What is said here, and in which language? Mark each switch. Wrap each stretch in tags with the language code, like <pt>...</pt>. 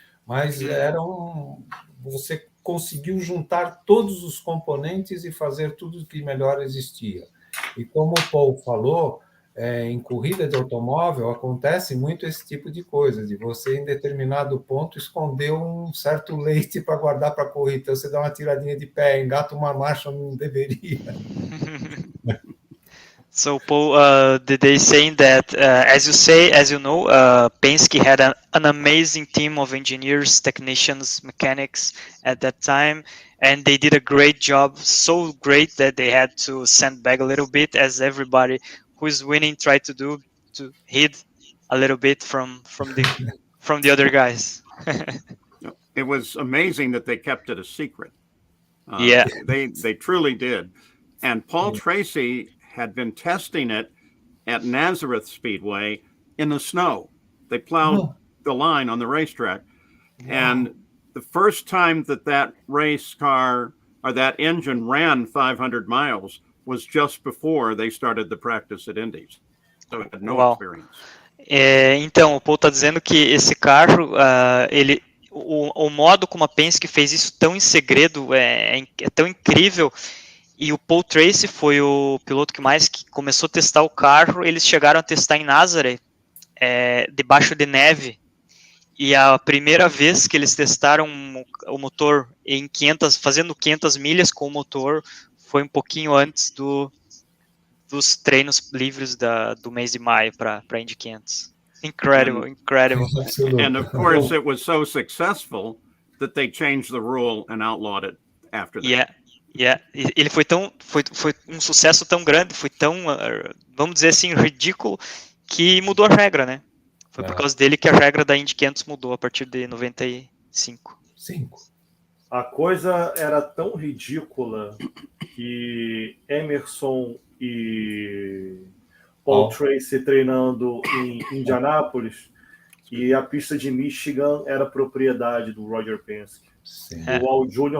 <pt>Mas você conseguiu juntar todos os componentes e fazer tudo o que melhor existia. E como o Paul falou, em corrida de automóvel acontece muito esse tipo de coisa, de você, em determinado ponto, esconder um certo leite para guardar para a corrida. Então, você dá uma tiradinha de pé, engata uma marcha, não deveria.</pt> <en>So, Paul, they saying that, as you know, Penske had an amazing team of engineers, technicians, mechanics at that time, and they did a great job, so great that they had to sandbag a little bit, as everybody who is winning tried to do, to hid a little bit from the other guys. It was amazing that they kept it a secret. Yeah. They truly did. And Paul Tracy had been testing it at Nazareth Speedway in the snow. They plowed the line on the racetrack. And the first time that race car or that engine ran 500 miles was just before they started the practice at Indy's. So it had no experience.</en> <pt>Então, o Paul está dizendo que esse carro, o modo como a Penske fez isso tão em segredo é tão incrível. E o Paul Tracy foi o piloto que começou a testar o carro. Eles chegaram a testar em Nazareth, debaixo de neve. E a primeira vez que eles testaram o motor fazendo 500 milhas com o motor, foi um pouquinho antes dos treinos livres do mês de maio para Indy 500.</pt> <en>Incredible. And of course, it was so successful that they changed the rule and outlawed it after that.</en> <pt>Ele foi um sucesso tão grande, foi tão, vamos dizer assim, ridículo, que mudou a regra, né? Foi por causa dele que a regra da Indy 500 mudou a partir de 95. A coisa era tão ridícula que Emerson e Paul Tracy treinando em Indianápolis, e a pista de Michigan era propriedade do Roger Penske. O Al Jr.</pt>